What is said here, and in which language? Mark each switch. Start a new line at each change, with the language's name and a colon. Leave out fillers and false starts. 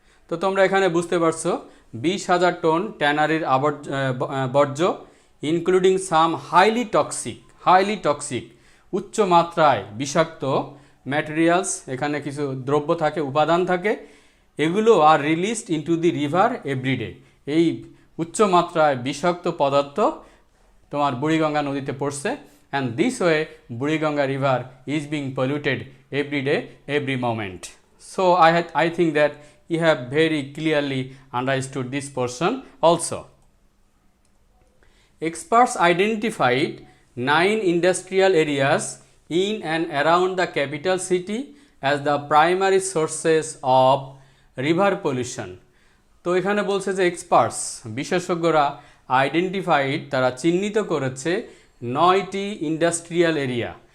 Bangla: তো তোমরা এখানে বুঝতে পারছো 20,000 টন ট্যানারির বর্জ্য,
English: including some highly toxic
Bangla: উচ্চ মাত্রায় বিষাক্ত ম্যাটেরিয়ালস, এখানে কিছু দ্রব্য থাকে, উপাদান থাকে, এগুলো
English: আর released into the river every day.
Bangla: এই উচ্চ মাত্রায় বিষাক্ত পদার্থ তোমার বুড়িগঙ্গা নদীতে পড়ছে।
English: And this way Buriganga river is being polluted every day, every moment. So I think that you have very clearly understood this portion also. Experts identified 9 industrial areas in and around the capital city as the primary sources of river pollution.
Bangla: তো এখানে বলছে যে experts, বিশেষজ্ঞরা identified, তারা চিহ্নিত করেছে 9টি industrial area,